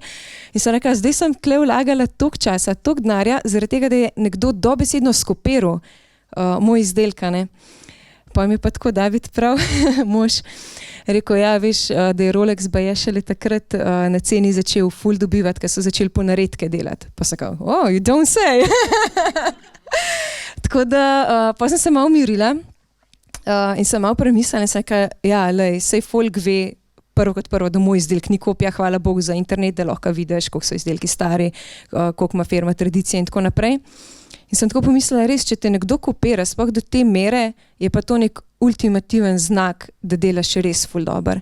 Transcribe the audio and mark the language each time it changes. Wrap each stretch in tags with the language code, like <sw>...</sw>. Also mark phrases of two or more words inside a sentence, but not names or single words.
<sl>In sem rekla, zdaj sem tukaj vlagala toliko časa, toliko denarja, zaradi tega, da je nekdo dobesedno skopiral moj izdelka, ne. Pa mi je pa tako David prav, mož, rekel, ja, veš, da je Rolex baje šele takrat na ceni začel ful dobivati, ker so začeli ponaredke delati. Pa sem rekel,</sl> <en>oh, you don't say.</en> <sl>Tako da, pa sem se malo umirila in sem malo premislila in sem rekel, ja, lej, sej folk ve prvo kot prvo, da moj izdelek ni kopija, hvala Bogu za internet, da lahko vidiš, koliko so izdelki stari, koliko ima firma tradicije in tako naprej. In sem tako pomislila, res, če te nekdo kopira, sploh do te mere, je pa to nek ultimativen znak, da delaš res ful dober.</sl>